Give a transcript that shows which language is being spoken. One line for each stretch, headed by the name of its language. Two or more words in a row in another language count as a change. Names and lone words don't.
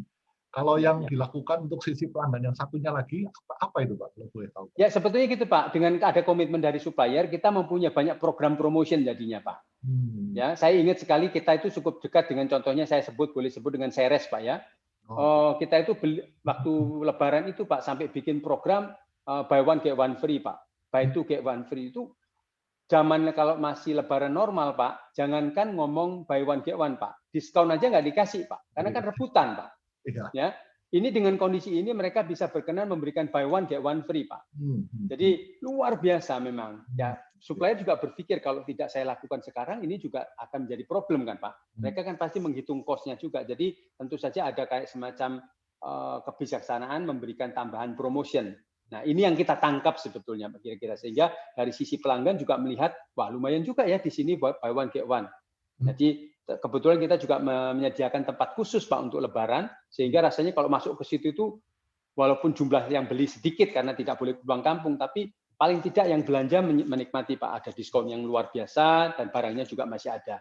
Indonesian: Kalau yang dilakukan untuk sisi pelanggan yang satunya lagi, apa itu Pak? Kalau boleh tahu. Ya, sebetulnya gitu Pak. Dengan ada komitmen dari supplier, kita mempunyai banyak program promotion jadinya Pak. Ya, saya ingat sekali kita itu cukup dekat dengan contohnya boleh sebut dengan Ceres Pak ya. Kita itu waktu Lebaran itu Pak sampai bikin program
English: buy one get one free
Indonesian: Pak.
English: Buy two get one free
Indonesian: itu zamannya kalau masih Lebaran normal Pak, jangankan ngomong
English: buy one get one
Indonesian: Pak, diskon aja nggak dikasih Pak, karena kan rebutan Pak. Ya, ini dengan kondisi ini mereka bisa berkenan memberikan
English: buy one get one free
Indonesian: Pak. Jadi luar biasa memang. Ya, supplier juga berpikir kalau tidak saya lakukan sekarang ini juga akan menjadi problem kan Pak. Mereka kan pasti menghitung cost-nya juga. Jadi tentu saja ada kayak semacam kebijaksanaan memberikan tambahan promotion. Nah, ini yang kita tangkap sebetulnya kira-kira, sehingga dari sisi pelanggan juga melihat wah lumayan juga ya di sini
English: buy one get one.
Indonesian: Jadi kebetulan kita juga menyediakan tempat khusus Pak untuk Lebaran, sehingga rasanya kalau masuk ke situ itu walaupun jumlah yang beli sedikit karena tidak boleh pulang kampung, tapi paling tidak yang belanja menikmati Pak, ada diskon yang luar biasa dan barangnya juga masih ada.